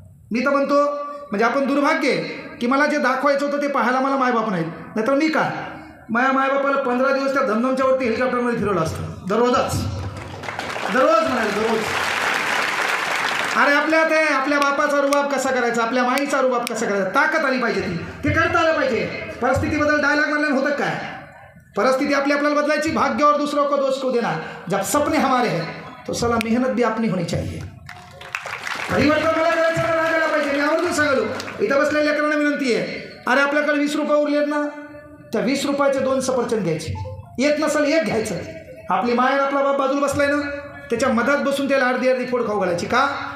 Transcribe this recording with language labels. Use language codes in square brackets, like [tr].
[mr] मी तर म्हणतो, म्हणजे आपण दुर्भाग्य की मला जे दाखवायचं होतं ते पाहायला मला मायबाप नाहीत, नाहीतर मी काय माझ्या मायबापाला 15 दिवस त्या धमधमच्यावरती हेलिकॉप्टरमध्ये फिरवलं असतं, दररोज म्हणाले दररोज. अरे आपल्या बापाचा रुबाब कसा करायचा, आपल्या माईचा रुबाब कसा करायचा, ताकद आली पाहिजे, ते करता आलं पाहिजे. परिस्थितीबद्दल डायलॉग मारल्यानं होतं काय? परिस्थिती आपल्याला बदलायची, [hi] भाग्य और दूसरों को दोष को देना. जब सपने हमारे हैं तो साला मेहनत भी अपनी होनी चाहिए. [mr] परिवर्तन मला करायचं तर लागायला पाहिजे. मी आवर्जून सांगलो, इथं बसलेल्या लेकरांना विनंती आहे, अरे आपल्याकडे 20 रुपये उरलेत ना, त्या 20 रुपयाचे 2 सफरचंद घ्यायचे, एक नसेल एक घ्यायचं. आपली माय आपला बाप बाजूला बसलाय ना, त्याच्या मधात बसून त्याला अर्धी फोड खाऊ घालायची. का?